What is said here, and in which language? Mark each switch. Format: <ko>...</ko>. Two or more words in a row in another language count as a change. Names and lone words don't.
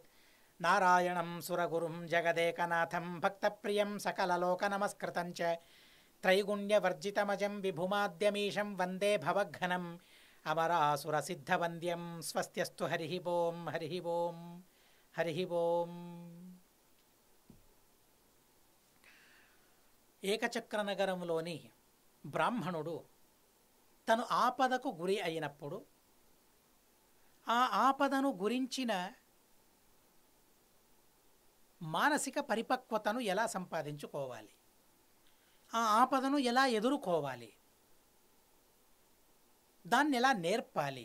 <sa>नारायणं सुरगुरुं जगदेकनाथं भक्तप्रियं सकललोकनमस्कृतं च त्रैगुण्यवर्जितमजं विभुमाद्यमीशं वन्दे भवघ्नम् अमरासुरसिद्धवन्द्यं। स्वस्त्यस्तु हरिः ओं हरिः ओं हरिः ओं।</sa> <te>ఏకచక్రనగరంలోని బ్రాహ్మణుడు తను ఆపదకు గురి అయినప్పుడు ఆ ఆపదను గురించిన మానసిక పరిపక్వతను ఎలా సంపాదించుకోవాలి, ఆ ఆపదను ఎలా ఎదుర్కోవాలి, దాన్ని ఎలా నేర్పాలి.</te>